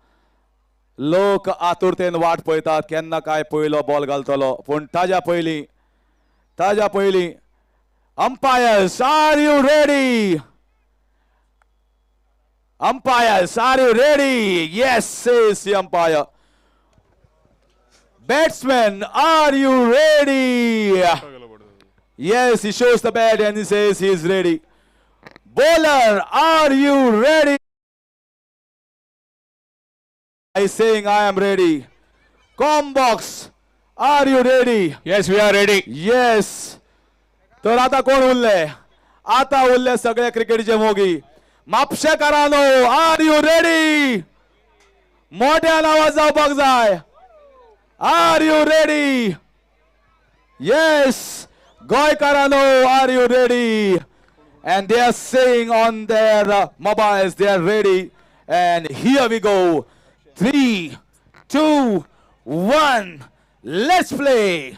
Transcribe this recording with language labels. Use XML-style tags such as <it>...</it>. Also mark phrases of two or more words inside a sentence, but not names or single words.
<kok>लोक आतुरतेन वाट पळयतात केन्ना काय पयलो बॉल घालतलो. पूण ताज्या पयलीं</kok> <en>umpires, are you ready? Umpires, are you ready? Yes, says the umpire. Batsman, are you ready? Yes, he shows the bat and he says he is ready. Bowler, are you ready? I saying I am ready. Combox, are you ready? Yes, we are ready. Yes.</en> <kok>तर आता कोण उरले? आता उरले सगळे क्रिकेटचे मोगी. म्हापशेकारांनो,</kok> <en>are you ready?</en> <kok>मोठ्यान आवाज जावपाक जाय.</kok> <en>are you ready? Yes.</en> <kok>गोंयकारांनो,</kok> <en>are you ready? And they are saying on their mobiles they are ready. And here we go. 3, 2, 1. Let's play.</en>